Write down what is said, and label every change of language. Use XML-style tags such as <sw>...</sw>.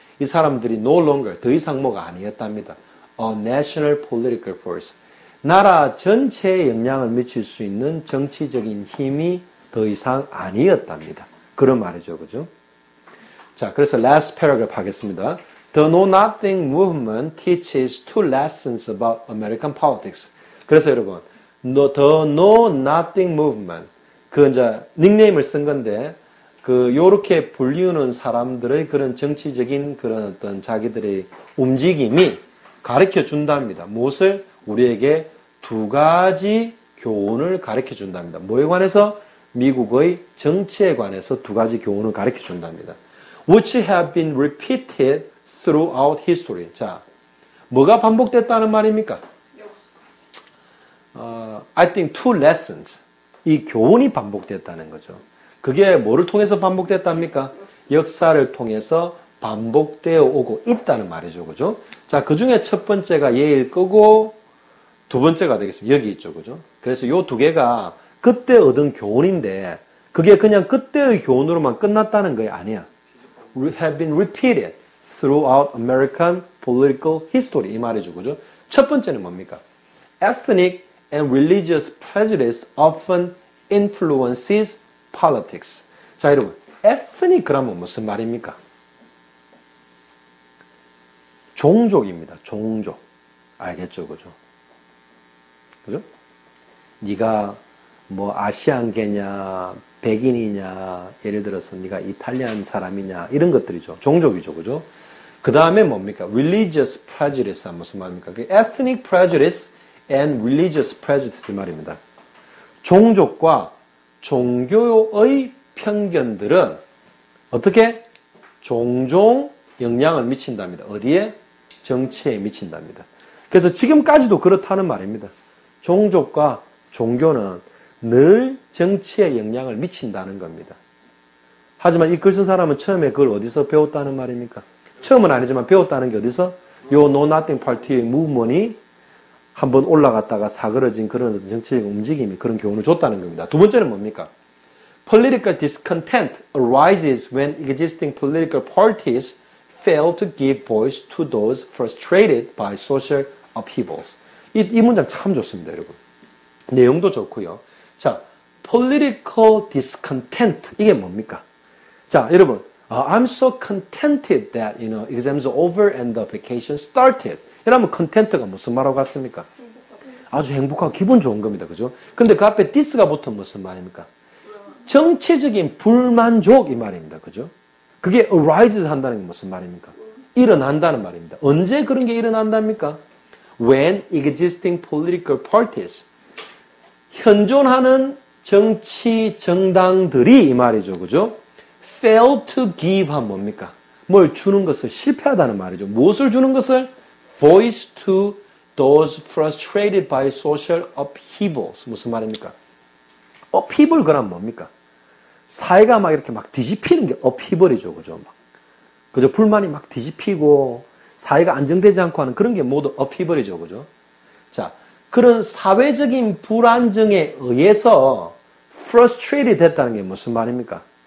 <ko>이 사람들이</ko> <en>no longer,</en> <ko>더 이상 뭐가 아니었답니다.</ko> <en>A national political force.</en> <ko>나라 전체에 영향을 미칠 수 있는 정치적인 힘이 더 이상 아니었답니다. 그런 말이죠. 그죠? 자, 그래서 last paragraph 하겠습니다.</ko> <en>The Know Nothing Movement teaches two lessons about American politics.</en> <ko>그래서 여러분, The Know Nothing Movement. 그 이제 닉네임을 쓴 건데, 요렇게 불리우는 사람들의 그런 정치적인 그런 어떤 자기들의 움직임이 가르쳐 준답니다. 무엇을? 우리에게 두 가지 교훈을 가르쳐 준답니다. 뭐에 관해서? 미국의 정치에 관해서 두 가지 교훈을 가르쳐 준답니다.</ko> <en>Which have been repeated throughout history.</en> <ko>자, 뭐가 반복됐다는 말입니까?</ko> <en>I think two lessons.</en> <ko>이 교훈이 반복됐다는 거죠. 그게 뭐를 통해서 반복됐답니까? 역사를 통해서 반복되어 오고 있다는 말이죠. 그죠? 자, 그 중에 첫 번째가 예일 거고, 두 번째가 되겠습니다. 여기 있죠. 그죠? 그래서 요 두 개가 그때 얻은 교훈인데, 그게 그냥 그때의 교훈으로만 끝났다는 거 아니야.</ko> <en>Have been repeated throughout American political history.</en> <ko>이 말이죠. 그죠? 첫 번째는 뭡니까?</ko> <en>Ethnic and religious prejudice often influences politics.</en> <ko>자, 여러분. ethnic 그러면 무슨 말입니까? 종족입니다. 종족. 알겠죠? 그죠? 그죠? 네가 뭐 아시안계냐, 백인이냐, 예를 들어서 네가 이탈리안 사람이냐, 이런 것들이죠. 종족이죠. 그죠? 그 다음에 뭡니까? religious prejudice 무슨 말입니까?</ko> <en>ethnic prejudice and religious prejudice</en> <ko>말입니다. 종족과 종교의 편견들은 어떻게? 종종 영향을 미친답니다. 어디에? 정치에 미친답니다. 그래서 지금까지도 그렇다는 말입니다. 종족과 종교는 늘 정치에 영향을 미친다는 겁니다. 하지만 이 글 쓴 사람은 처음에 그걸 어디서 배웠다는 말입니까? 처음은 아니지만 배웠다는 게 어디서? 요 No Nothing Party의 무브먼이 한번 올라갔다가 사그러진 그런 어떤 정치적 움직임이 그런 교훈을 줬다는 겁니다. 두 번째는 뭡니까?</ko> <en>Political discontent arises when existing political parties fail to give voice to those frustrated by social upheavals.</en> <ko>이 문장 참 좋습니다, 여러분. 내용도 좋고요. 자, political discontent 이게 뭡니까? 자, 여러분,</ko> <en>I'm so contented that exams are over and the vacation started.</en> <ko>이러면 content가 무슨 말하고 같습니까? 아주 행복하고 기분 좋은 겁니다, 그죠? 근데 그 앞에 this가 붙으면 무슨 말입니까? 정치적인 불만족 이 말입니다, 그죠? 그게 arises 한다는 게 무슨 말입니까? 일어난다는 말입니다. 언제 그런 게 일어난답니까?</ko> <en>When existing political parties</en> <ko>현존하는 정치 정당들이 이 말이죠. 그죠? fail to give 하면 뭡니까? 뭘 주는 것을 실패하다는 말이죠. 무엇을 주는 것을?</ko> <en>voice to those frustrated by social upheavals.</en> <ko>무슨 말입니까? upheaval 그러면 뭡니까? 사회가 막 이렇게 막 뒤집히는 게 upheaval이죠. 그죠? 막. 그죠? 불만이 막 뒤집히고 사회가 안정되지 않고 하는 그런 게 모두 upheaval이죠. 그죠? 자, 그런 사회적인 불안정에 의해서 frustrated 됐다는 게 무슨 말입니까?</ko>